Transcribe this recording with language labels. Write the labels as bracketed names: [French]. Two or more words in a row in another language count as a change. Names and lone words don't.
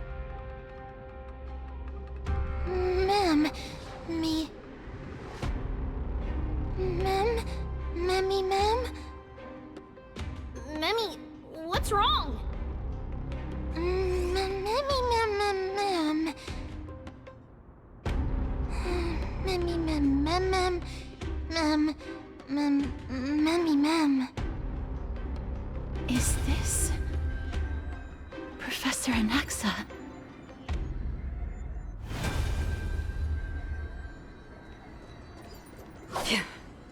[English] Mem, me... Mem? Memmy Mem? Memmy, what's wrong? Memmy Mem Mem Mem. Memmy Mem Mem Mem. Memmy Mem. Is this Professor Anaxa? Yeah.